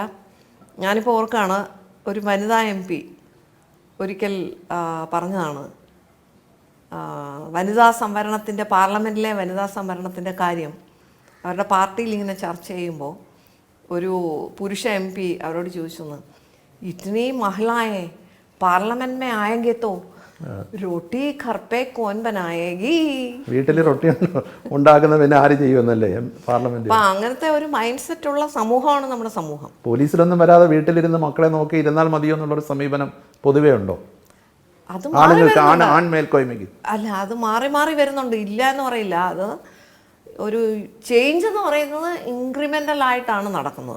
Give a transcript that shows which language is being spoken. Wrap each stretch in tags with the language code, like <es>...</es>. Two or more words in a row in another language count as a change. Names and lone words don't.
<ml>ഞാനിപ്പോൾ ഓർക്കാണ്, ഒരു വനിതാ MP ഒരിക്കൽ പറഞ്ഞതാണ്, വനിതാ സംവരണത്തിൻ്റെ, പാർലമെൻറ്റിലെ വനിതാ സംവരണത്തിൻ്റെ കാര്യം അവരുടെ പാർട്ടിയിൽ ഇങ്ങനെ ചർച്ച ചെയ്യുമ്പോൾ ഒരു പുരുഷ MP അവരോട് ചോദിച്ചെന്ന്,</ml> <hi>इतनी महिलाएं पार्लियामेंट में आएंगे तो रोटी घर पे कौन बनाएगी?</hi> <ml>വീട്ടിൽ റൊട്ടി ഉണ്ടാക്കുന്ന പിന്നെ ആര് ചെയ്യുമെന്നല്ലേ പാർലമെന്റ്. അപ്പം അങ്ങനത്തെ ഒരു</ml> <en>mind set</en> <ml>ഉള്ള സമൂഹമാണ് നമ്മുടെ സമൂഹം. പോലീസിലൊന്നും വരാതെ വീട്ടിലിരുന്ന് മക്കളെ നോക്കി ഇരുന്നാൽ മതിയോ എന്നുള്ളൊരു സമീപനം പൊതുവേ ഉണ്ടോ? അത് ആണുങ്ങൾക്ക് ആൺമേൽക്കോയ്മയ്ക്ക് അല്ല, അത് മാറി വരുന്നുണ്ട്, ഇല്ല എന്ന് പറയില്ല. അത് ഒരു ചേഞ്ച് എന്ന് പറയുന്നത് ഇൻക്രിമെൻ്റൽ ആയിട്ടാണ് നടക്കുന്നത്.</ml>